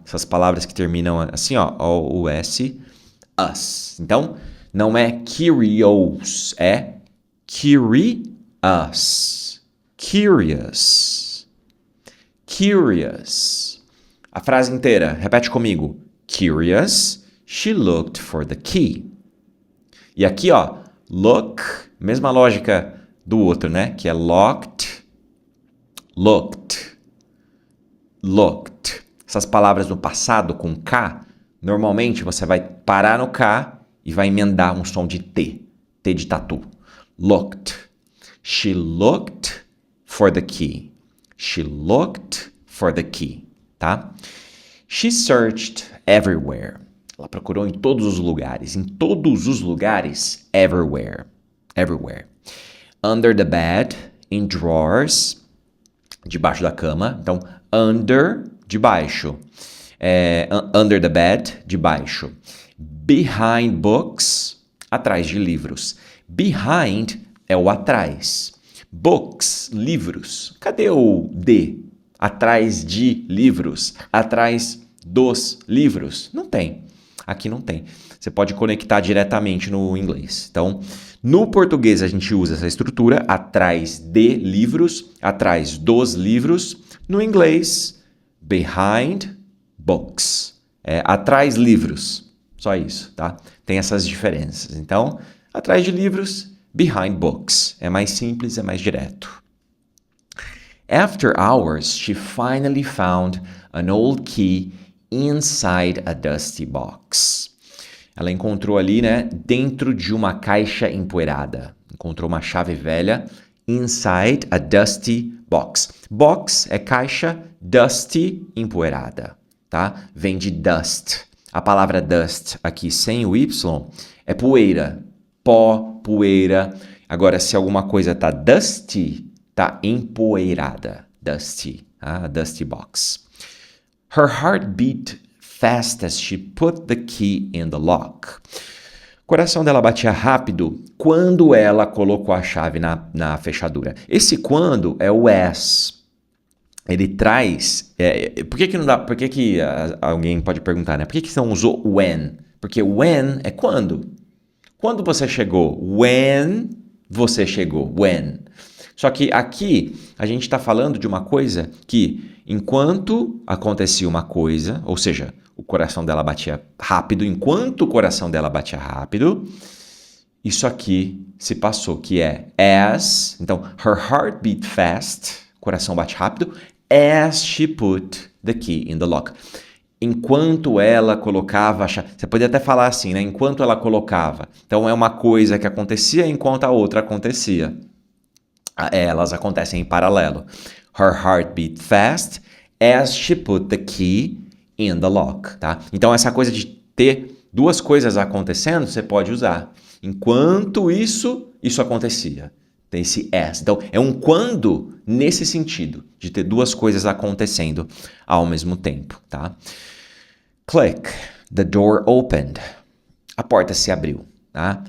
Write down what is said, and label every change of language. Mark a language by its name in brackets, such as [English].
[Portuguese] Essas palavras que terminam assim, ó, o S, us. Então, não é curious, é curious. [English] Curious. Curious. [Portuguese] A frase inteira, repete comigo. [English] Curious, she looked for the key. [Portuguese] E aqui, ó, look, mesma lógica do outro, né? Que é [English] locked, looked, looked. [Portuguese] Essas palavras no passado com K, normalmente você vai parar no K e vai emendar um som de T. T de tatu. [English] Looked. She looked for the key. She looked for the key, tá? She searched everywhere. [Portuguese] Ela procurou em todos os lugares. Em todos os lugares, everywhere. Everywhere. [English] Under the bed, in drawers, [Portuguese] debaixo da cama. Então, under, debaixo. [English] Under the bed, [Portuguese] debaixo. [English] Behind books, [Portuguese] atrás de livros. Behind é o atrás. Books, livros. Cadê o D? Atrás de livros. Atrás dos livros. Não tem. Aqui não tem. Você pode conectar diretamente no inglês. Então, no português a gente usa essa estrutura, atrás de livros, atrás dos livros. No inglês, [English] behind books. [Portuguese] Atrás livros. Só isso, tá? Tem essas diferenças. Então, atrás de livros, [English] behind books. [Portuguese] É mais simples, é mais direto. [English] After hours, she finally found an old key inside a dusty box. [Portuguese] Ela encontrou ali, né, dentro de uma caixa empoeirada. Encontrou uma chave velha [English] inside a dusty box. [Portuguese] Box é caixa, dusty, empoeirada, tá? Vem de dust. A palavra dust aqui sem o Y é poeira, pó, poeira. Agora, se alguma coisa tá dusty, tá empoeirada. [English] Dusty, a dusty box. Her heart beat fast as she put the key in the lock. [Portuguese] O coração dela batia rápido quando ela colocou a chave na fechadura. Esse quando é o as. Ele traz... por que não dá... Por que alguém pode perguntar, né? Por que você não usou when? Porque when é quando. Quando você chegou. When você chegou. When. Só que aqui a gente está falando de uma coisa que enquanto acontecia uma coisa, ou seja, o coração dela batia rápido, enquanto o coração dela batia rápido, isso aqui se passou, que é as, então, [English] her heart beat fast, [Portuguese] coração bate rápido, [English] as she put the key in the lock. [Portuguese] Enquanto ela colocava a chave, você poderia até falar assim, né? Enquanto ela colocava. Então, é uma coisa que acontecia enquanto a outra acontecia. Elas acontecem em paralelo. [English] Her heart beat fast as she put the key in the lock, tá? [Portuguese] Então, essa coisa de ter duas coisas acontecendo, você pode usar. Enquanto isso acontecia. Tem esse as. Então, é um quando nesse sentido, de ter duas coisas acontecendo ao mesmo tempo, tá? [English] Click. The door opened. [Portuguese] A porta se abriu, tá?